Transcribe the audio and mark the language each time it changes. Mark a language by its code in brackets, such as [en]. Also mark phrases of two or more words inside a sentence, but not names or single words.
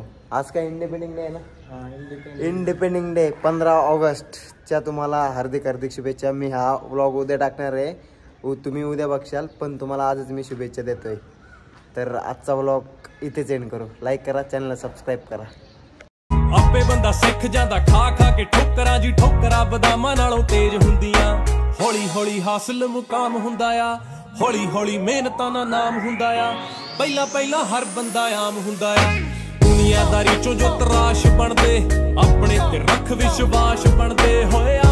[mr] आज काय [en] Independence Day [mr] आहे ना. [en] Independence Day [mr] 15 ऑगस्टच्या तुम्हाला हार्दिक शुभेच्छा. मी हा व्लॉग उद्या टाकणार आहे, तुम्ही उद्या बघशाल, पण तुम्हाला आजच मी शुभेच्छा देतोय. तर आजचा व्लॉग इथेच एंड करू. लाईक करा, चॅनलला सबस्क्राईब करा. [pa] ਆਪੇ ਬੰਦਾ ਸਿੱਖ ਜਾਂਦਾ ਖਾ ਖਾ ਕੇ ਠੋਕਰਾਂ ਜੀ. ਠੋਕਰਾਂ ਬਦਾਮਾਂ ਨਾਲੋਂ ਤੇਜ਼ ਹੁੰਦੀਆਂ. ਹੌਲੀ ਹੌਲੀ ਹਾਸਲ ਮੁਕਾਮ ਹੁੰਦਾ ਆ. ਹੌਲੀ ਹੌਲੀ ਮਿਹਨਤਾਂ ਦਾ ਨਾਮ ਹੁੰਦਾ ਆ. ਪਹਿਲਾਂ ਪਹਿਲਾਂ ਹਰ ਬੰਦਾ ਆਮ ਹੁੰਦਾ ਆ. ਦੁਨੀਆਦਾਰੀ ਚੋਂ ਜੋ ਤਰਾਸ਼ ਬਣਦੇ, ਆਪਣੇ ਤੇ ਰੱਖ ਵਿਸ਼ਵਾਸ ਬਣਦੇ ਹੋਏ.